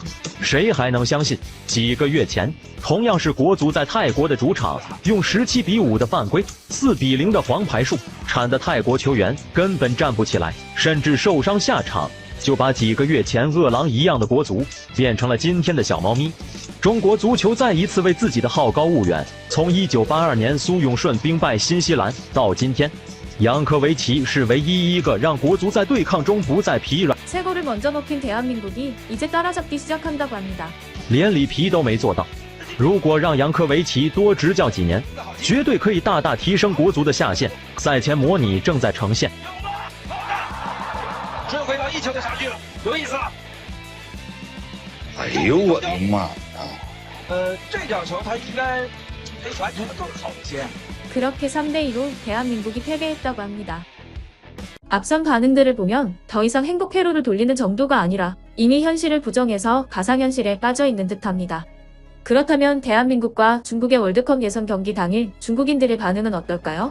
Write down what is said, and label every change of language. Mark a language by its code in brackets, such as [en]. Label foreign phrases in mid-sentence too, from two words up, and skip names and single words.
[zh] 谁还能相信，几个月前，同样是国足在泰国的主场，用17-5的犯规，4-0的黄牌数，铲得泰国球员根本站不起来，甚至受伤下场，就把几个月前饿狼一样的国足变成了今天的小猫咪。中国足球再一次为自己的好高骛远，从1982年苏永顺兵败新西兰到今天。杨科维奇是唯一一个让国足在对抗中不再疲软。 [ko] 최고를 먼저 먹힌 대한민국이 이제 따라잡기 시작한다고 합니다. [zh] 连里皮都没做到。如果让杨科维奇多执教几年，绝对可以大大提升国足的下限。赛前模拟正在呈现。追回到1球的差距了，有意思了。哎呦我的妈！这脚球他应该可以完成的更好一些。 [ko] 그렇게 3대2로 대한민국이 패배했다고 합니다. 앞선 반응들을 보면 더 이상 행복 회로를 돌리는 정도가 아니라 이미 현실을 부정해서 가상현실에 빠져있는 듯합니다. 그렇다면 대한민국과 중국의 월드컵 예선 경기 당일 중국인들의 반응은 어떨까요?